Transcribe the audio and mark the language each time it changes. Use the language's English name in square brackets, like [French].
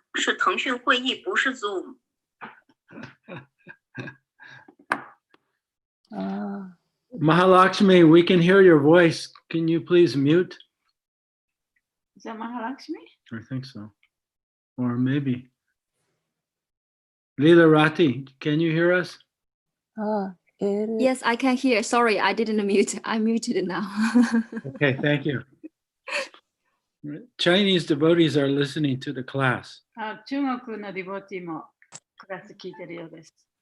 [Chinese] 是腾讯会议，不是 Zoom。 [English] Mahalakshmi, we can hear your voice. Can you please mute? Is that Mahalakshmi? I think so. Or maybe. Leela Rati, can you hear us? Yes, I can hear. Sorry, I didn't mute. I muted now. Okay, thank you. Chinese devotees are listening to the class. [Japanese] 中国のディボティもクラス聞いてるようです。